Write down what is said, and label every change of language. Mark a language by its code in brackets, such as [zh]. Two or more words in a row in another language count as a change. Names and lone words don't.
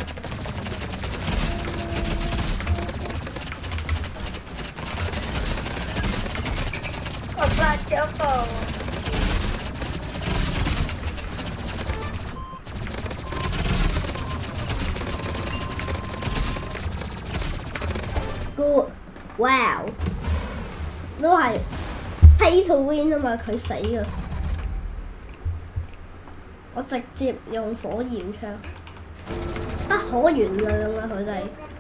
[yue] 我發咗個。 [en] Good， wow， [yue] 都係 [en] pay to win [yue] 啊嘛，佢死啦！我直接用火焰槍，不可原諒啊！佢哋